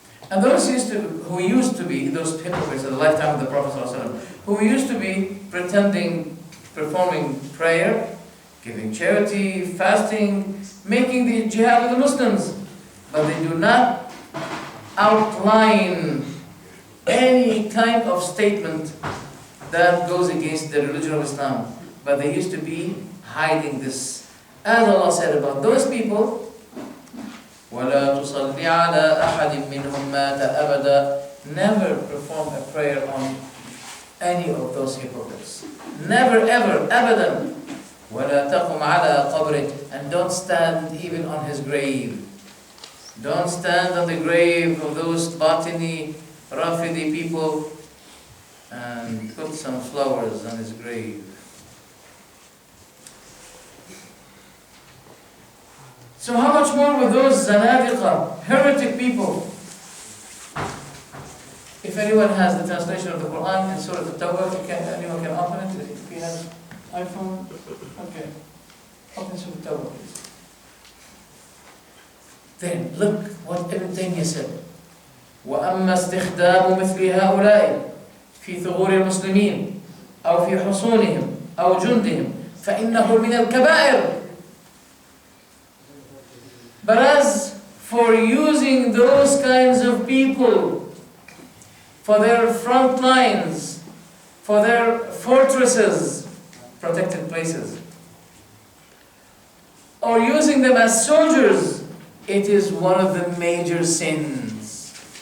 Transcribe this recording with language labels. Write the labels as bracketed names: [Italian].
[English] And those who used to be, those hypocrites at the lifetime of the Prophet ﷺ, who used to be pretending, performing prayer, giving charity, fasting, making the jihad with the Muslims, but they do not outline any kind of statement that goes against the religion of Islam. But they used to be hiding this. As Allah said about those people, [Arabic] وَلَا تُصَلِّ عَلَىٰ أَحَدٍ مِّنْهُمْ مَاتَ أَبَدًا. [English] Never perform a prayer on any of those hypocrites. Never ever, [Arabic] abadan. وَلَا تَقُمْ عَلَىٰ قَبْرِهِ. [English] And don't stand even on his grave. Don't stand on the grave of those Batini, Rafidi people and put some flowers on his grave. So how much more with those Zanadiqa, heretic people? If anyone has the translation of the Quran in Surah Al-Tawbah, anyone can open it. If he has iPhone, okay. Open Surah Al-Tawbah, please. Then look what Ibn Taymiyyah said. [Arabic] وَأَمَّا اسْتِخْدَامُ مِثْلِ هَؤُلَاءِ في ثغور المسلمين أو في حصونهم أو جندهم فإنه من الكبائر. [English] But as for using those kinds of people for their front lines, for their fortresses, protected places, or using them as soldiers, it is one of the major sins.